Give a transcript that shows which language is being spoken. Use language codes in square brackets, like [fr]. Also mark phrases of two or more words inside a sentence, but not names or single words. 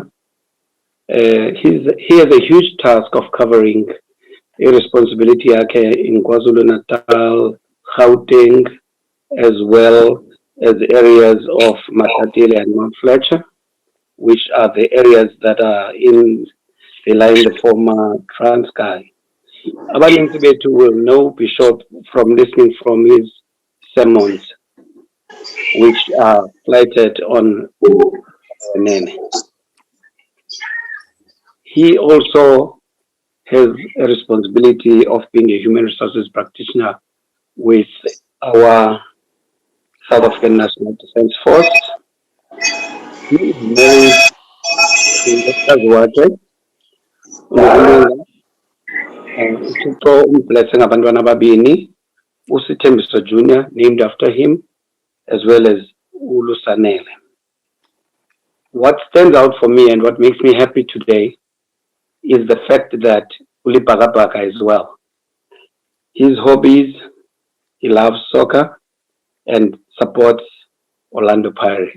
[en] He has a huge task of covering a responsibility in KwaZulu-Natal, Gauteng, as well as areas of Matatele and Mount Fletcher, which are the areas that are in the former Transkei. [xh] Abaninzi bethu [en] will know Bishop from listening from his sermons, which are flighted on Nene. He also has a responsibility of being a human resources practitioner with our South African National Defence Force. He is married to Dr. [xh] uThixo umblesse ngabantwana ababini, uSithembiso Jr., [en] named after him, as well as [xh] uLusanele. [en] What stands out for me and what makes me happy today is the fact that ulibhakabhaka as well. His hobbies, he loves soccer and supports Orlando Pirates.